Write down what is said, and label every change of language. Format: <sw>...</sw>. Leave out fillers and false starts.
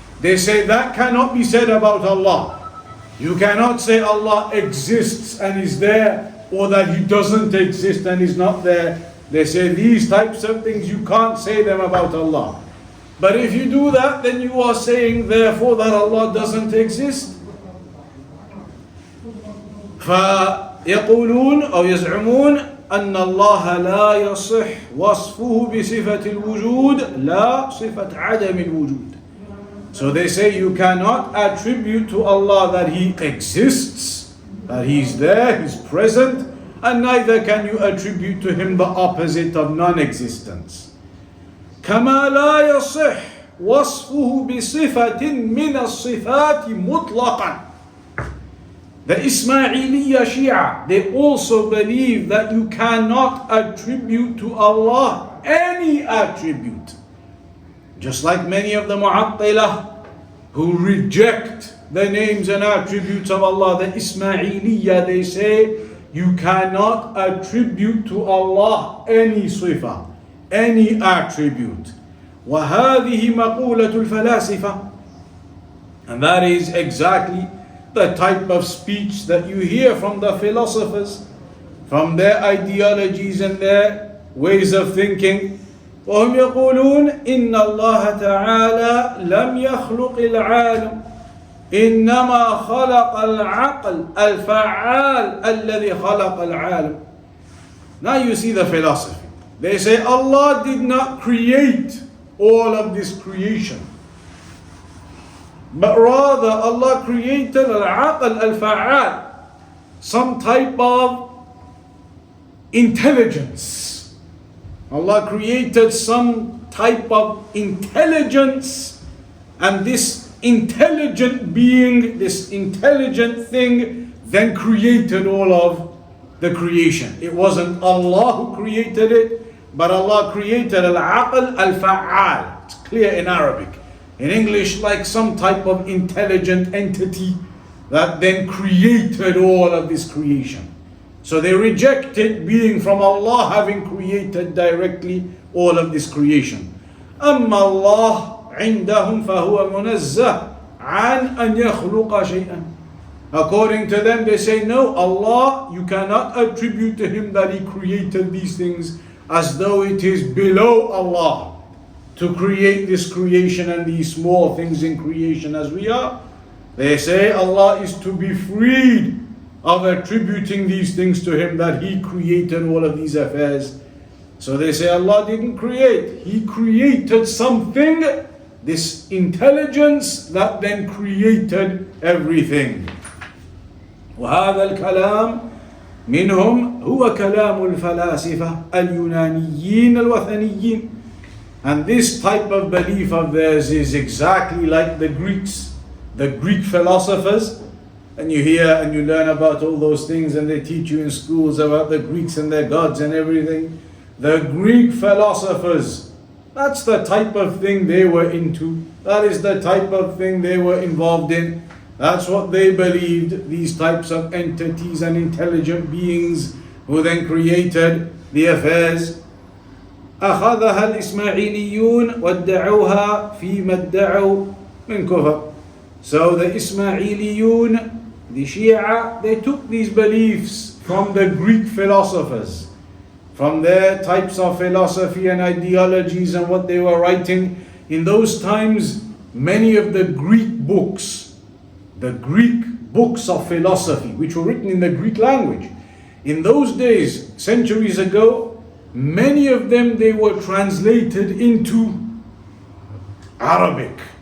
<en>They say that cannot be said about Allah. You cannot say Allah exists and is there, or that He doesn't exist and is not there. They say these types of things, you can't say them about Allah. But if you do that, then you are saying therefore that Allah doesn't exist.</en> <ar>فيقولون أو يزعمون أن الله لا يصح وصفه بصفة الوجود لا صفة عدم الوجود.</ar> <en>So they say you cannot attribute to Allah that He exists, that He's there, He's present, and neither can you attribute to Him the opposite of non-existence.</en> <ar>كما لا يصح وصفه بصفة من الصفات مطلقا.</ar> <en>The Ismailiyya Shia, they also believe that you cannot attribute to Allah any attribute. Just like many of the Mu'attilah who reject the names and attributes of Allah, the Ismailiyya, they say you cannot attribute to Allah any sifa, any attribute.</en> <ar>وَهَذِهِ مَقُولَةُ الْفَلَاسِفَةِ.</ar> <en>And that is exactly the type of speech that you hear from the philosophers, from their ideologies and their ways of thinking.</en> <ar>وهم يقولون إن الله تعالى لم يخلق العالم إنما خلق العقل الفعال الذي خلق العالم.</ar> <en>Now you see the philosophy. They say Allah did not create all of this creation, but rather Allah created al-aql al-fa'al, some type of intelligence. Allah created some type of intelligence, and this intelligent being, this intelligent thing, then created all of the creation. It wasn't Allah who created it, but Allah created al-aql al-fa'al. It's clear in Arabic. In English, like some type of intelligent entity that then created all of this creation. So they rejected being from Allah having created directly all of this creation.</en> <ar>أما الله عندهم فهو منزه عن أن يخلق شيئا.</ar> <en>According to them, they say, no, Allah, you cannot attribute to Him that He created these things as though it is below Allah to create this creation and these small things in creation as we are. They say Allah is to be freed of attributing these things to Him, that He created all of these affairs. So they say Allah didn't create. He created something, this intelligence that then created everything.</en> <ar>وهذا الكلام منهم هو كلام الفلاسفة اليونانيين الوثنيين.</ar> <en>And this type of belief of theirs is exactly like the Greeks, the Greek philosophers. And you hear and you learn about all those things, and they teach you in schools about the Greeks and their gods and everything. The Greek philosophers, that's the type of thing they were into. That is the type of thing they were involved in. That's what they believed, these types of entities and intelligent beings who then created the affairs.</en> <ar>أخذها الإسماعيليون وادعوها فيما ادعوا من كفر.</ar> <en>So the Ismailiyun, the Shia, they took these beliefs from the Greek philosophers, from their types of philosophy and ideologies and what they were writing. In those times, many of the Greek books of philosophy, which were written in the Greek language, in those days, centuries ago, many of them, they were translated into Arabic.</en>